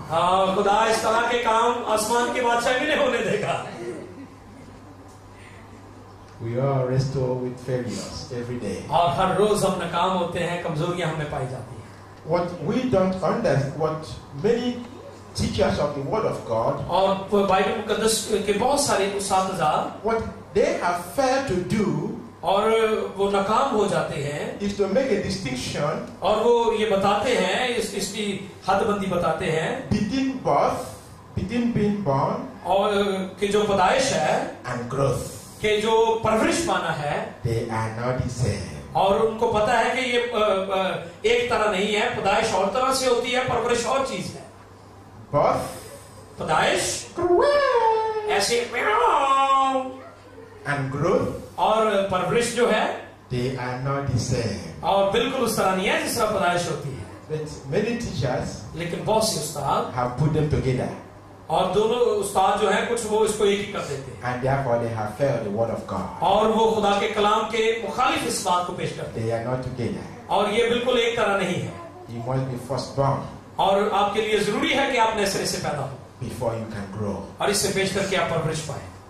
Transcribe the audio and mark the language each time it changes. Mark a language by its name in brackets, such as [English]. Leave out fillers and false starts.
[Hindi] हाँ, खुदा इस तरह के काम आसमान के बादशाह भी नहीं होने देगा। [English] We are restored with failures every day. [Hindi] और हर रोज हम नाकाम होते हैं, कमजोरियां हमें पाई जाती हैं। [English] What we don't understand, what many teachers of the Word of God, [Hindi] और बाइबल मुकद्दस के बहुत सारे उस्ताद, [English] what they have failed to do, [Hindi] और वो नाकाम हो जाते हैं, [English] is to make a distinction [Hindi] और वो ये बताते हैं, इसकी हदबंदी बताते हैं [English] between birth, between being born [Hindi] और कि जो पैदाइश है, [English] and growth. [Hindi] कि जो परवरिश पाना है, [English] They are not the same. [Hindi] और उनको पता है कि ये एक तरह नहीं है। पैदाइश और तरह से होती है, परवरिश और चीज है। [English] Birth, [Hindi] पैदाइश ऐसे [English] and growth, [Hindi] और परवरिश जो है, [English] they are not the same. [Hindi] और बिल्कुल उस तरह नहीं है जिस तरह पैदाइश होती है। [English] But many teachers [Hindi] लेकिन बहुत से उस्ताद, [English] have put them together, [Hindi] और दोनों उस्ताद जो हैं, कुछ वो इसको एक ही कर देते हैं, [English] and therefore they have failed the Word of God. [Hindi] और वो खुदा के कलाम के मुखालिफ इस बात को पेश करते [English] They are not together. [Hindi] हैं। और ये बिल्कुल एक तरह नहीं है। [English] You must be firstborn [Hindi] और आपके लिए जरूरी है कि आप नए सिरे से पैदा हो, [English] before you can grow. [Hindi] और इससे पेश करके आप परवरिश पाए।